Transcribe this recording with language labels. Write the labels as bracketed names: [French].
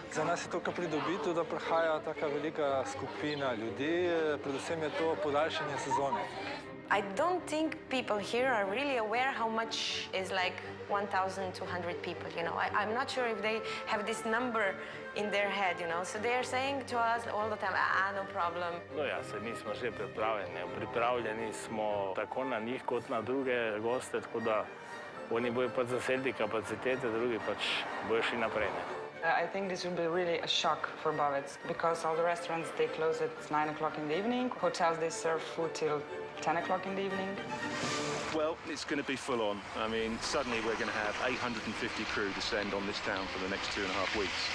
[Slovenian] Za nas je to kar pridobitev, da prihaja taka velika skupina ljudi, predvsem je to podaljšanje sezone. [English] I don't think people here are really aware how much is like 1,200 people, you know. I'm not sure if they have this number in their head, you know. So they are saying to us all the time, no problem. [Slovenian] No ja, mi smo že pripravljeni. Pripravljeni smo tako na njih kot na druge goste, tako da oni bojo pač zasedli kapacitete, drugi pač bojo šli naprej. [English] I think this will be really a shock for Bovec because all the restaurants, they close at 9 o'clock in the evening. Hotels, they serve food till 10 o'clock in the evening. Well, it's going to be full on. I mean, suddenly we're going to have 850 crew descend on this town for the next 2.5 weeks.